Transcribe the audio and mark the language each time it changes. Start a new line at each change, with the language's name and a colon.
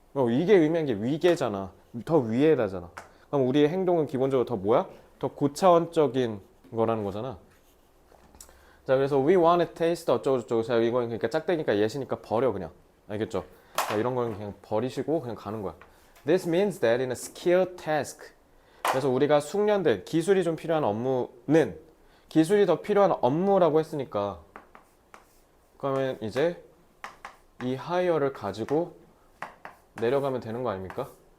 Korean: 이게 의미하는 게 위계잖아. 더 위에라잖아. 그럼 우리의 행동은 기본적으로 더 뭐야? 더 고차원적인 거라는 거잖아. 자, 그래서
English: we want to taste
Korean: 어쩌고저쩌고. 자, 이건 그러니까 짝대니까 예시니까 버려 그냥. 알겠죠? 자, 이런 건 그냥 버리시고 그냥 가는 거야.
English: This means that in a skilled task.
Korean: 그래서 우리가 숙련된 기술이 좀 필요한 업무는 기술이 더 필요한 업무라고 했으니까 그러면 이제 이 higher를 가지고 내려가면 되는 거 아닙니까?